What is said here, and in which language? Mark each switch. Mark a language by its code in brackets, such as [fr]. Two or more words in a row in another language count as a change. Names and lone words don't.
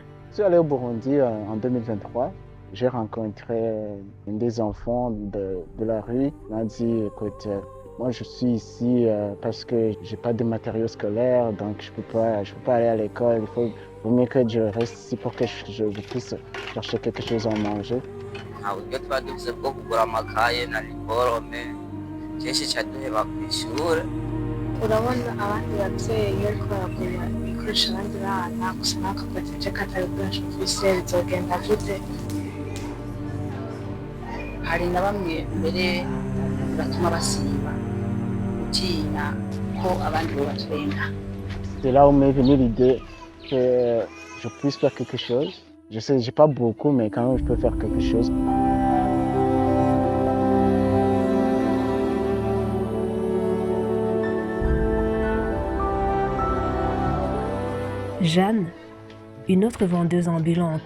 [fr] Je suis allé au Burundi en 2023. J'ai rencontré des enfants de la rue. Il m'a dit, écoute, moi je suis ici parce que j'ai pas de matériaux scolaires, donc je peux pas aller à l'école. Vaut mieux que je reste ici pour que je puisse chercher quelque chose à manger. [rn] urabona abandi babyeyi bariko baragura ibikoresho abandi bana gusa natwe ugateje ko atari ibikoresho bifise bizogenda gute. Hari na bamwe mbere batuma basiba gutinya ko abandi bobatwenga. [fr] C'est là où m'est venue l'idée que je puisse faire quelque chose. Je sais, j'ai pas beaucoup, mais quand même je peux faire quelque chose. Jeanne, une autre vendeuse ambulante.